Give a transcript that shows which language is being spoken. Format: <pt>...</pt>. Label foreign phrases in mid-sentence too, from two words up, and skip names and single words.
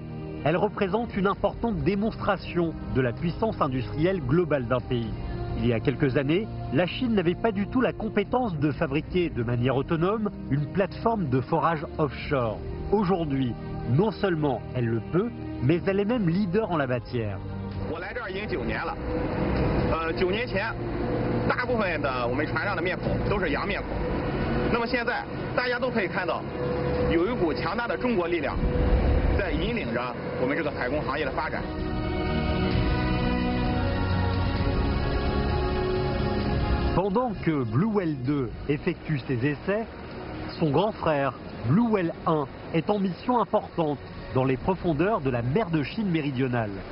<fr>Elles représentent une importante démonstration de la puissance industrielle globale d'un pays. Il y a quelques années, la Chine n'avait pas du tout la compétence de fabriquer de manière autonome une plateforme de forage offshore. Aujourd'hui, non seulement elle le peut, mais elle est même leader en la matière.</fr> <zh>我来这儿已经9年了，9年前，大部分的我们船上的面孔都是洋面孔。那么现在，大家都可以看到，有一股强大的中国力量在引领着我们这个海工行业的发展。</zh> <fr>Pendant que Blue Whale 2 effectue ses essais, son grand frère, Blue Whale 1, est en mission importante dans les profondeurs de la mer de Chine méridionale.</fr>